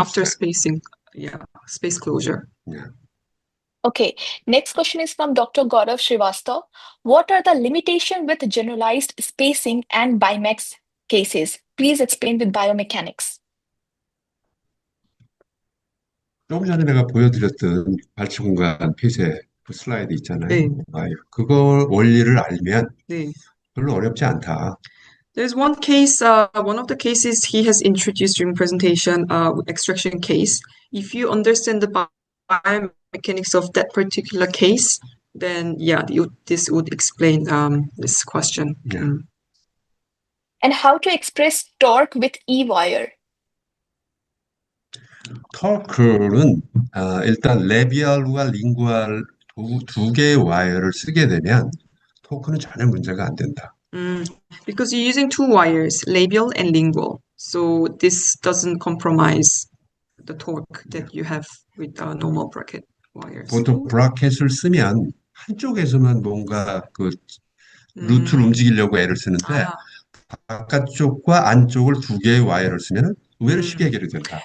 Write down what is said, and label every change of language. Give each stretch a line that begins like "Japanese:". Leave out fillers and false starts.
English: After spacing, yeah, space closure. Yeah. Okay, next question is from Dr. Gaurav Srivastav. What are the limitations with generalized spacing and Bimax cases? Please explain with biomechanics.
Korean: 조금 전에 내가 보여드렸던 발치 공간 핏의 그 슬라이드 있잖아요. 네. 그걸 원리를 알면 네. 별로 어렵지 않다.
English: There's one case, one of the cases he has introduced during presentation, extraction case. If you understand the biomechanics of that particular case, then yeah, this would explain this question. Yeah. And how to express torque with E-wire?
Korean: 토크는 일단 레비얼과 링구얼 두 개의 와이어를 쓰게 되면 토크는 전혀 문제가 안 된다.
English: Because you're using two wires, labial and lingual, so this doesn't compromise the torque that you have with normal bracket wires.
Korean: 보통 브라켓을 쓰면 한쪽에서만 뭔가 그 루트를 움직이려고 애를 쓰는데 바깥쪽과 안쪽을 두 개의 와이어를 쓰면 의외로 쉽게 해결이 된다.